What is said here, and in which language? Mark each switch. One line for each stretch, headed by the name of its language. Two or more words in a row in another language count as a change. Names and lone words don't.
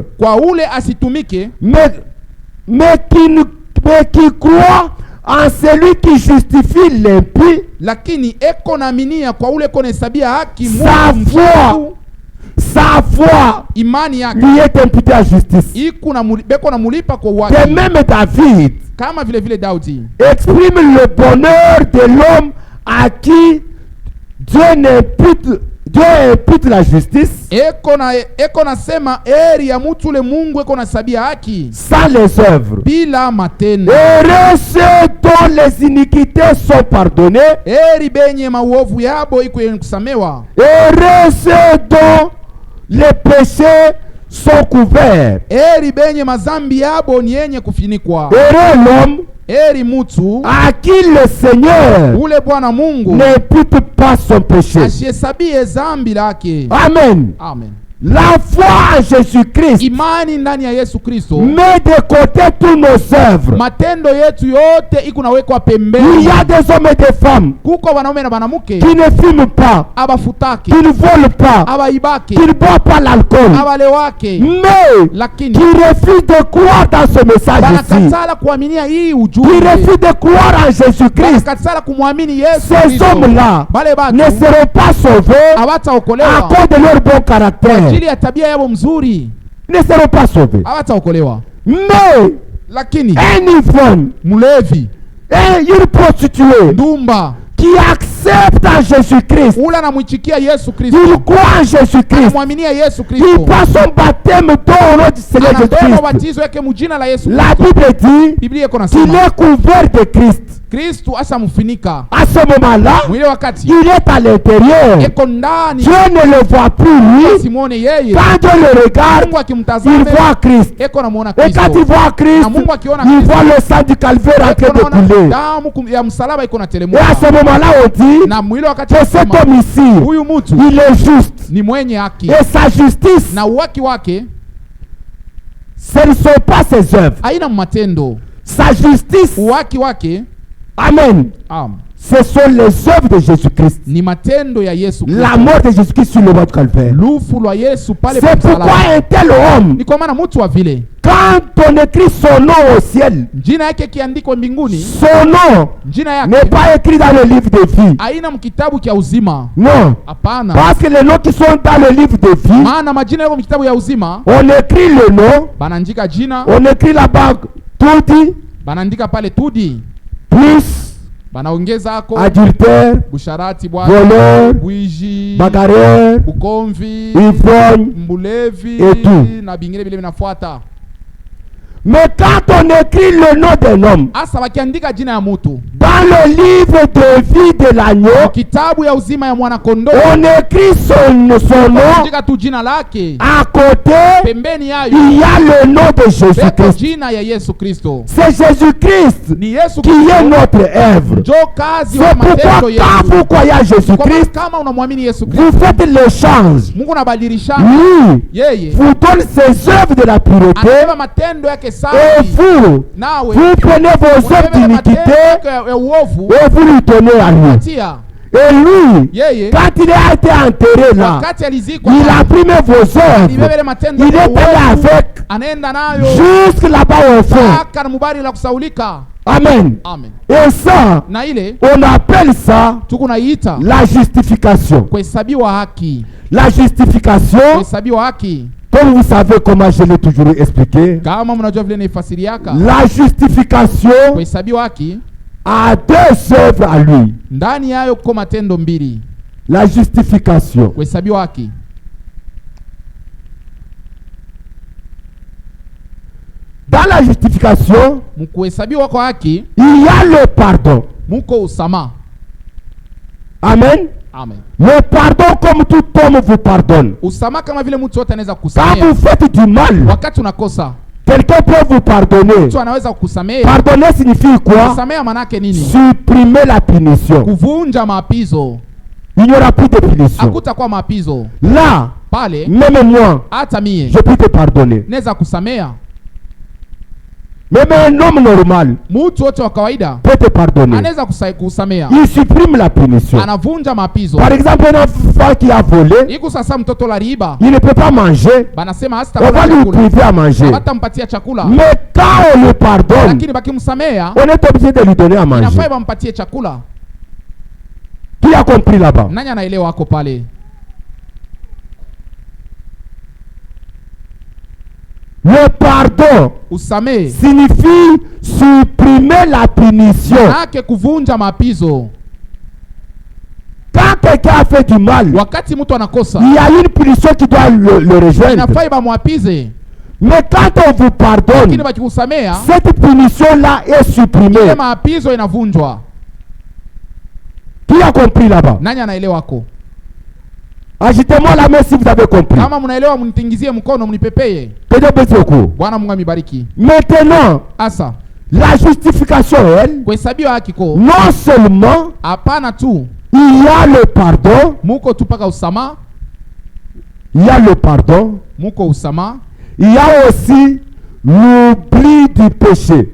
Swahili: Kwa ule asitumike,
French: mais qui croit en celui qui justifie l'impie,
Swahili: lakini eko naaminia kwa ule eko nahesabia haki
French: sa
Swahili: Mungu
French: foi,
Swahili: mshukuru,
French: sa foi
Swahili: imani yake
French: lui est imputée à justice.
Swahili: iku na beko namulipa kwa
French: De
Swahili: uwaki.
French: même David
Swahili: Kama vile vile Daudi
French: exprime le bonheur de l'homme à qui Dieu impute la justice
Swahili: eko nasema eri ya mtu ule Mungu eko nasabia haki
French: sans les œuvres.
Swahili: bila matendo.
French: Heureux ceux dont les iniquités sont pardonnées.
Swahili: Eri benye mauovu yabo iko yenye kusamewa.
French: Heureux ceux dont les péchés sont couverts.
Swahili: Eri benye mazambi yabo ni yenye kufinikwa.
French: Heureux l'homme
Swahili: Eri mutu
French: à qui le Seigneur
Swahili: ule Bwana Mungu
French: n'impute pas son péché.
Swahili: ashihesabie zambi lake. Amen. Amen.
French: La foi en Jésus-Christ
Swahili: Imani ndani ya Yesu Kristo
French: met de côté tous nos œuvres.
Swahili: matendo yetu yote iko nawekwa
French: Il
Swahili: pembeni.
French: y a des hommes et des femmes
Swahili: Kuko wanaume na banamuke
French: qui ne fument pas,
Swahili: abafutake,
French: qui ne volent pas,
Swahili: abaibake,
French: qui ne boivent pas l'alcool,
Swahili: abalewake,
French: mais
Swahili: lakini
French: qui refusent de croire dans ce message ici,
Swahili: banakatala kuaminia hii
French: qui
Swahili: ujumbe,
French: refusent de croire en Jésus-Christ.
Swahili: banakatala kumwamini Yesu
French: Ces
Swahili: Kristo.
French: hommes-là
Swahili: Bale
French: ne
Swahili: batu
French: seront pas sauvés à
Swahili: hawataokolewa
French: cause de leur bon caractère.
Swahili: ajili ya tabia yao mzuri,
French: Ils ne seront pas sauvés.
Swahili: hawataokolewa.
French: Mais
Swahili: Lakini
French: un ivrogne,
Swahili: mlevi,
French: une prostituée
Swahili: ndumba,
French: qui accepte en Jésus-Christ,
Swahili: ule anamwichikia Yesu Kristo,
French: il croit en Jésus-Christ,
Swahili: anamwaminia Yesu
French: il
Swahili: Kristo,
French: prend son baptême dans le nom du Seigneur
Swahili: anabeba
French: Jésus-Christ.
Swahili: ubatizo yake mujina la Yesu
French: La
Swahili: Kristo.
French: Bible dit
Swahili: Biblia iko
French: qu'il
Swahili: nasema
French: est couvert de Christ.
Swahili: Kristo ashamfunika.
French: À ce moment-là,
Swahili: Mwile wakati
French: il est à l'intérieur.
Swahili: eko ndani,
French: Dieu ne le voit plus, lui.
Swahili: simuone yeye.
French: Quand Dieu le regarde,
Swahili: Mungu
French: il
Swahili: akimtazama
French: voit Christ.
Swahili: eko namuona
French: Et quand
Swahili: Kristo.
French: il voit Christ,
Swahili: Na Mungu akiona
French: il
Swahili: Kristo,
French: voit le sang du calvaire en train
Swahili: eko
French: de
Swahili: naona
French: couler.
Swahili: damu ya msalaba iko
French: Et à
Swahili: natelemuka.
French: ce moment-là, on dit
Swahili: Na mwile wakati
French: que cet
Swahili: anasema,
French: homme ici,
Swahili: huyu mtu
French: il est juste.
Swahili: ni mwenye haki
French: Et sa justice,
Swahili: na uwaki wake
French: ce ne sont pas ses œuvres.
Swahili: haina matendo.
French: Sa justice,
Swahili: Uwaki wake
French: amen, Ce sont les œuvres de Jésus-Christ.
Swahili: Ni matendo ya Yesu Kristo.
French: La mort de Jésus-Christ sur le bois du Calvaire.
Swahili: Lufu lwa Yesu pale
French: C'est pourquoi un tel homme,
Swahili: ni kwa maana mtu wa vile
French: quand on écrit son nom au ciel,
Swahili: jina yake kiandikwa mbinguni,
French: son nom
Swahili: jina
French: n'est
Swahili: yake
French: pas écrit dans le livre de vie.
Swahili: haina mkitabu kia uzima.
French: Non.
Swahili: Hapana.
French: Parce que les noms qui sont dans le livre de vie,
Swahili: Maana majina yako mkitabu ya uzima,
French: on écrit le nom,
Swahili: banaandika jina,
French: on écrit là-bas tout dit,
Swahili: banaandika pale tudi,
French: plus
Swahili: banaongeza ako
French: adultère,
Swahili: busharati, bwana,
French: voleur,
Swahili: bwiji,
French: bagarreur,
Swahili: ukomvi,
French: ivrogne,
Swahili: mbulevi
French: et tout.
Swahili: na bingine vile vinafuata.
French: Mais quand on écrit le nom d'un homme
Swahili: Asa wakiandika jina ya mtu
French: dans le livre de vie de l'agneau,
Swahili: kitabu ya uzima ya mwana kondoo,
French: on écrit son nom.
Swahili: andika tu jina lake,
French: À côté,
Swahili: pembeni yayo
French: il y a le nom de beko Jésus-Christ.
Swahili: jina ya Yesu Kristo.
French: C'est Jésus-Christ
Swahili: Ni Yesu
French: qui est notre œuvre.
Swahili: njo kazi
French: C'est
Swahili: wa
French: pourquoi
Swahili: matendo
French: quand
Swahili: yetu.
French: vous croyez à
Swahili: Kwa
French: Jésus-Christ,
Swahili: kama unamwamini Yesu
French: vous
Swahili: Kristo,
French: faites l'échange.
Swahili: Mungu anabadilisha
French: Lui
Swahili: yeye,
French: vous donne ses œuvres de la pureté
Swahili: anabeba matendo yake
French: et
Swahili: safi,
French: vous
Swahili: nawe
French: prenez vos œuvres
Swahili: unabeba matendo
French: d'iniquité
Swahili: yake ya uovu,
French: et vous lui donnez à lui.
Swahili: atia
French: Et lui,
Swahili: yeye.
French: quand il a été enterré là,
Swahili: Wakati alizikwa,
French: il a pris même vos
Swahili: alibeba ile
French: œuvres.
Swahili: matendo
French: Il est
Swahili: ya
French: allé
Swahili: uovu,
French: avec
Swahili: anaenda nayo
French: jusque là-bas au fond.
Swahili: mpaka na mubari la kusaulika. Amen. Amen.
French: Et ça,
Swahili: Na ile
French: on appelle ça
Swahili: tukunaita
French: la justification.
Swahili: kuhesabiwa haki,
French: La justification,
Swahili: kuhesabiwa haki.
French: comme vous savez comment je l'ai toujours expliqué,
Swahili: Kama mnajua vile naifasiriaka,
French: la justification
Swahili: kuhesabiwa haki
French: a deux œuvres à lui.
Swahili: ndani yayo kuko matendo mbili.
French: La justification.
Swahili: Kuhesabiwa haki,
French: Dans la justification,
Swahili: mkuhesabiwa kwa haki
French: il y a le pardon.
Swahili: muko usama. Amen. Amen.
French: Le pardon, comme tout homme vous pardonne.
Swahili: Usama kama vile mtu wote anaweza
French: Quand
Swahili: kukusamea.
French: vous faites du mal,
Swahili: Wakati unakosa,
French: quelqu'un peut vous pardonner.
Swahili: mtu anaweza kukusamea.
French: Pardonner signifie quoi?
Swahili: Kusamea manake nini?
French: Supprimer la punition.
Swahili: Kuvunja maapizo.
French: Il n'y aura plus de punition.
Swahili: Hakutakuwa maapizo.
French: Là,
Swahili: Pale
French: même moi,
Swahili: hata mie
French: je peux te pardonner.
Swahili: naweza kusamea.
French: Même un homme normal
Swahili: Mtu wote wa kawaida
French: peut te pardonner.
Swahili: anaweza kusamea.
French: Il supprime la punition.
Swahili: Anavunja maapizo.
French: Par exemple, un enfant qui a volé,
Swahili: Iko sasa mtoto la riba,
French: il ne peut pas manger.
Swahili: banasema hasta
French: On va lui priver à manger.
Swahili: hatampatia chakula.
French: Mais quand on le pardonne,
Swahili: Lakini bakimsamea,
French: on est obligé de lui donner à manger.
Swahili: inafaa bampatie chakula.
French: Qui a compris là-bas?
Swahili: Nani anaelewa wako pale?
French: Le pardon
Swahili: Usamee
French: signifie supprimer la punition.
Swahili: nake kuvunja maapizo.
French: Quand quelqu'un a fait du mal,
Swahili: Wakati mtu anakosa,
French: il y a une punition qui doit le rejoindre.
Swahili: inafaa bamwapize.
French: Mais quand on vous
Swahili: Lakini
French: pardonne,
Swahili: bakikusamea,
French: cette punition-là est
Swahili: ile
French: supprimée.
Swahili: maapizo inavunjwa.
French: Qui a compris là-bas?
Swahili: Nani anaelewa wako?
French: Agitez-moi la main si vous avez compris.
Swahili: Kama mnaelewa mnitingizie mkono mnipepeye.
French: Que Dieu bénisse beaucoup.
Swahili: Bwana Mungu amibariki.
French: Maintenant,
Swahili: Asa
French: la justification, elle,
Swahili: kuhesabiwa haki ko
French: non seulement
Swahili: hapana tu
French: il y a le pardon,
Swahili: muko tu paka usama,
French: il y a le pardon,
Swahili: muko usama,
French: il y a aussi l'oubli du péché.